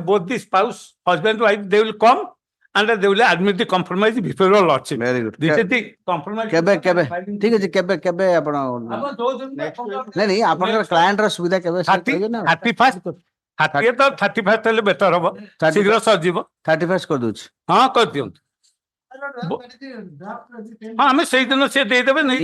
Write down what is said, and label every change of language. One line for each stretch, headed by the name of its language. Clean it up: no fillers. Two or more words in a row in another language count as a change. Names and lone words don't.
English: that both the spouse, husband, wife, they will come and they will admit the compromise before your lordship. Very good. This is the compromise.
Odia: କେବେ କେବେ ଠିକ ଅଛି କେବେ କେବେ ଆପଣ ନାଇଁ ନାଇଁ ଆପଣଙ୍କର କ୍ଲାଏଣ୍ଟ ର ସୁବିଧା କେବେ ସେ କହିବେ ନା 31st 31st ହେଲେ ବେଟର ହବ ଶୀଘ୍ର ସରିଯିବ 31st କରିଦଉଛି ହଁ କରିଦିଅନ୍ତୁ ହଁ ଆମେ ସେଇଦିନ ସେ ଦେଇଦେବେ ନେଇ